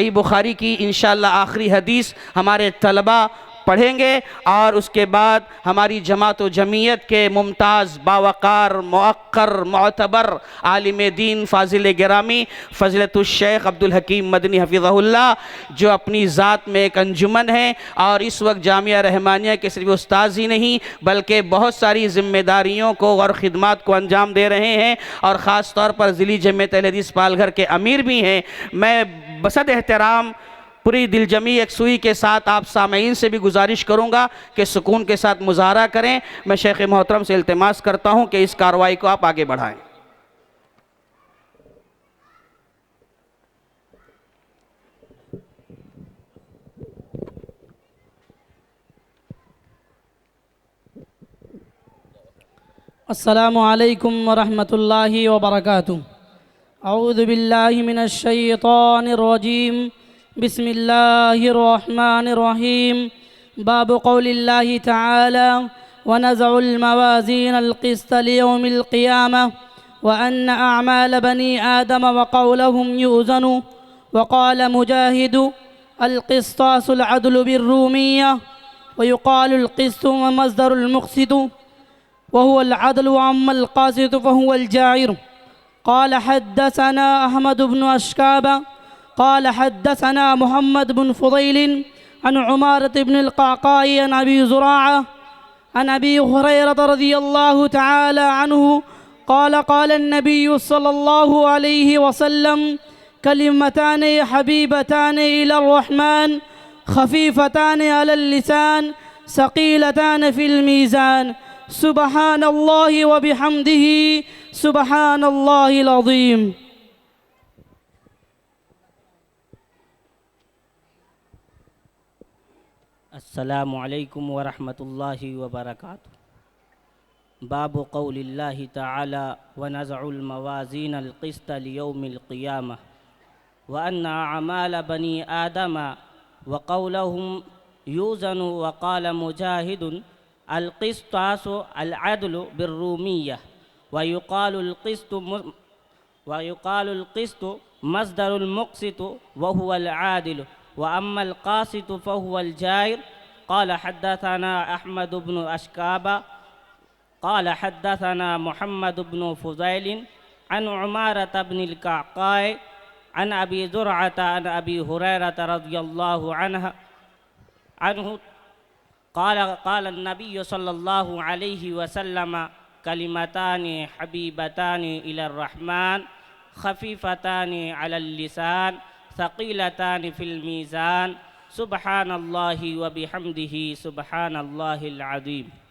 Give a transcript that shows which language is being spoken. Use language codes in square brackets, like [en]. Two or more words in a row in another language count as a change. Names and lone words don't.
[ur] صحیح بخاری کی ان شاء اللہ آخری حدیث ہمارے طلبہ پڑھیں گے اور اس کے بعد ہماری جماعت و جمعیت کے ممتاز باوقار موقر معتبر عالم دین فاضل گرامی فضیلۃ الشیخ عبد الحکیم مدنی حفظہ اللہ جو اپنی ذات میں ایک انجمن ہے اور اس وقت جامعہ رحمانیہ کے صرف استاد ہی نہیں بلکہ بہت ساری ذمہ داریوں کو اور خدمت کو انجام دے رہے ہیں اور خاص طور پر ضلعی جمعیت اہل حدیث پالگھر کے امیر بھی ہیں. میں بصد احترام پوری دلجمعی یکسوئی کے ساتھ آپ سامعین سے بھی گزارش کروں گا کہ سکون کے ساتھ مظاہرہ کریں. میں شیخ محترم سے التماس کرتا ہوں کہ اس کارروائی کو آپ آگے بڑھائیں. [ar] السلام عليكم ورحمة الله وبركاته. أعوذ بالله من الشيطان الرجيم. بسم الله الرحمن الرحيم. باب قول الله تعالى ونضع الموازين القسط ليوم القيامة وأن أعمال بني آدم وقولهم يوزن وقال مجاهد القسطاس العدل بالرومية ويقال القسط مصدر المقسط وهو العدل وأما القاسط فهو الجائر. قال حدثنا أحمد بن إشكاب قال حدثنا محمد بن فضيل عن عمارة بن القعقاع عن أبي زرعة عن أبي هريرة رضي الله تعالى عنه قال قال النبي صلى الله عليه وسلم كلمتان حبيبتان إلى الرحمن خفيفتان على اللسان ثقيلتان في الميزان سبحان الله وبحمده سبحان الله العظيم. السلام عليكم ورحمة الله وبركاته. باب قول الله تعالى ونضع الموازين القسط ليوم القيامة وأن أعمال بني آدم وقولهم يوزن وقال مجاهد القسطاس العدل بالرومية ويقال القسط مصدر المقسط وهو العادل وأما القاسط فهو الجائر. قال حدثنا أحمد بن إشكاب قال حدثنا محمد بن فضيل عن عمارة بن القعقاع عن أبي زرعة عن أبي هريرة رضي الله عنه قال النبي صلى الله عليه وسلم كلمتان حبيبتان إلى الرحمن خفيفتان على اللسان ثقيلتان في الميزان سبحان الله وبحمده سبحان الله العظيم.